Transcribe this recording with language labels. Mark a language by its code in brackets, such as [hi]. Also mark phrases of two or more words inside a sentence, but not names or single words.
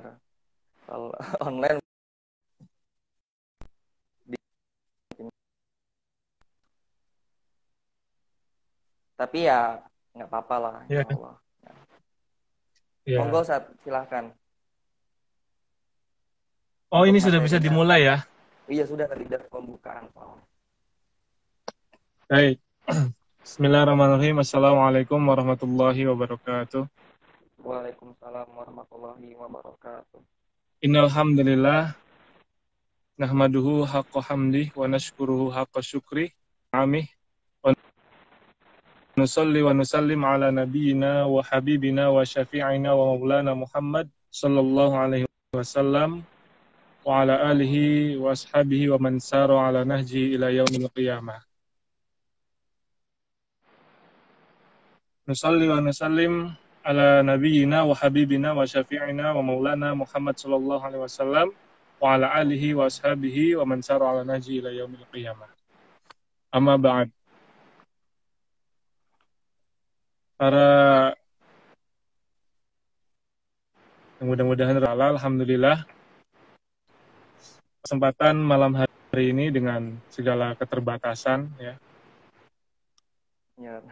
[id] Kalau online, tapi ya nggak apa-apa lah, insya Iya. Allah. Ya. Monggo Iya. Ustaz, silahkan. Oh, Untuk ini sudah bisa materinya, dimulai ya. iya sudah tadi dari pembukaan. Baik. [ar] بسم الله الرحمن الرحيم السلام عليكم ورحمة الله وبركاته. وعليكم السلام ورحمة الله وبركاته. إن الحمد لله نحمده حق حمد ونشكره حق شكر. أمه ونصلي ونسلم على نبينا وحبيبنا وشفيعنا ومولانا محمد صلى الله عليه وسلم وعلى آله وأصحابه ومن سار على نهج إلى يوم القيامة. نصلي ونسلم على نبينا وحبيبنا وشفيعنا ومولانا محمد صلى الله عليه وسلم وعلى آله وأصحابه ومن سار على نهج إلى يوم القيامة. أما بعد. [id] Para mudah-mudahan alhamdulillah kesempatan malam hari ini dengan segala keterbatasan ya. Ya,